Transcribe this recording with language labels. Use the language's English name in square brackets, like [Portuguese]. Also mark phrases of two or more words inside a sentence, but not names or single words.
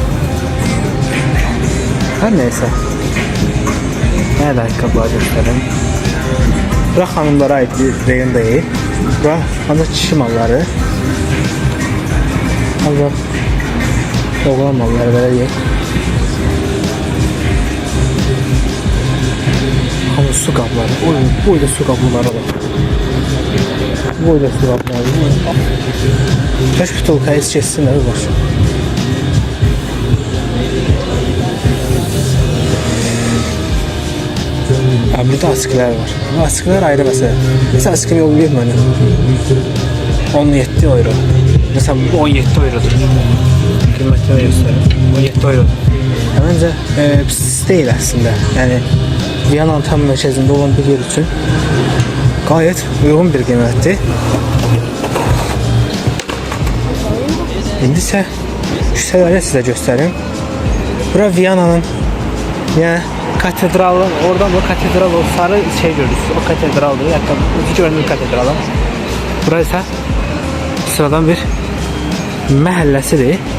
[Azerbaijani] Hər neysə. Mənə də ayaqqabılar göstərim. Bura xanımlara aid bir reyon deyil. Bura ancaq kişi malları. Ancaq oğlan malları belə deyil. [Turkish] Ama su kapları. Bu da su kapları var. Bu da su kapları. Kaç butulka içesin var. Burada askılar var. Bu askılar ayrı mesela. Mesela askı yol bir bana. 17 euro. Mesela bu 17 eurodur. Kıymetini gösterir. 17 euro. Bence pis değil aslında. Yani Viyana'nın tam merkezinde olan bir yer için gayet uygun bir qiymətdir. [Azerbaijani] İndi isə küçələri sizə göstərim. Bura Viyana'nın yəni katedralın, oradan bu katedral o sarı şey görürsünüz. O katedraldır. Yani görünür katedralın. Bura isə sıradan bir məhəlləsidir.